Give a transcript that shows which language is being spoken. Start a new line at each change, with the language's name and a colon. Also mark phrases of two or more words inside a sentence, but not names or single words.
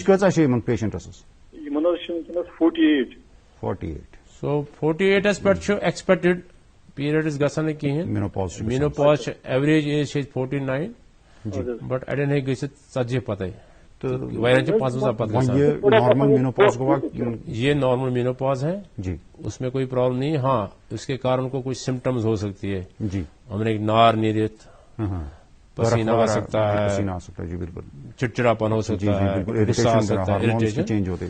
Kashmiri: ایج کۭژاہ چھِ یِمن پیشنٹس؟ یِمن حظ چھِ وٕنکیٚنس 48. So 48 پٮ۪ٹھ چھُ
English: expected periods
Kashmiri: گژھان نہٕ کِہیٖنۍ. مینوپاز چھِ
English: average age
Kashmiri: چھِ 49 بٹ اَڑٮ۪ن ہیٚکہِ گٔژھِتھ 40 پتے. واریاہن چھِ 55 پتہٕ گژھان.
Urdu: یہ نارمل مینوپاز ہے, اس میں کوئی پرابلم نہیں. ہاں اس کے کارن کو کچھ سمٹمز ہو سکتی ہے. ہم نے نار نیرت, پسینہ آ سکتا ہے, چڑچڑاپن ہو سکتا ہے, غصہ آ سکتا ہے, اریٹیشن.